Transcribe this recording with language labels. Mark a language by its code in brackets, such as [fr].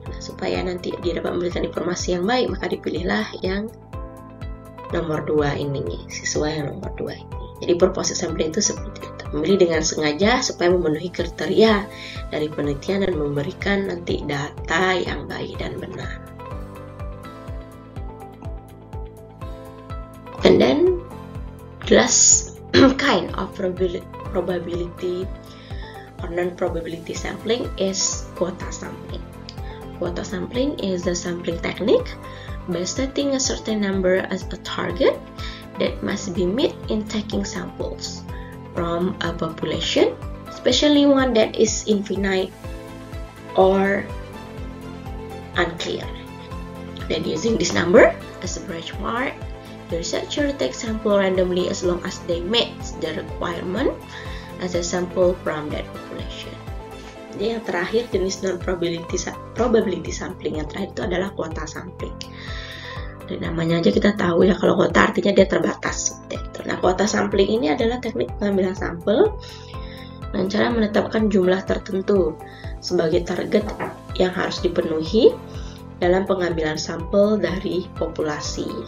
[id] Nah, supaya nanti dia dapat memberikan informasi yang baik, maka dipilihlah yang nomor 2 ini, siswa yang nomor 2 ini. Jadi purposive sampling itu seperti itu, memilih dengan sengaja supaya memenuhi kriteria dari penelitian dan memberikan nanti data yang baik dan benar. [en] And then the last kind of probability or non-probability sampling is quota sampling. Quota sampling is the sampling technique by setting a certain number as a target that must be met in taking samples from a population, especially one that is infinite or unclear. Then using this number as a benchmark, the researcher takes sample randomly as long as they meet the requirement as a sample from that population. [id] Jadi yang terakhir jenis non-probability sampling yang terakhir itu adalah quota sampling. Dari namanya aja kita tahu ya, kalau quota artinya dia terbatas. Nah, quota sampling ini adalah teknik pengambilan sampel dengan cara menetapkan jumlah tertentu sebagai target yang harus dipenuhi dalam pengambilan sampel dari populasi.